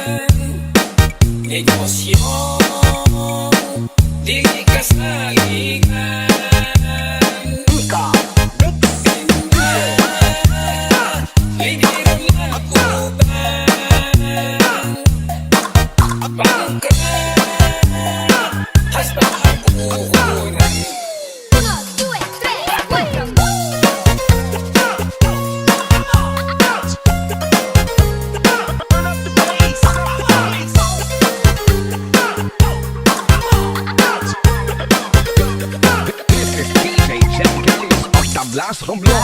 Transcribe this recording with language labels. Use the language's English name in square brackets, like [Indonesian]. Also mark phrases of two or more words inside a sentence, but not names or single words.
[Cebuano] Negosyo dili ka saligan ligiran lang utang bangkrat hasta ang uhunan [Spanish] Uno, due, tres, cuatro. [English] This is DJ Jack Darius ang tablas romblon.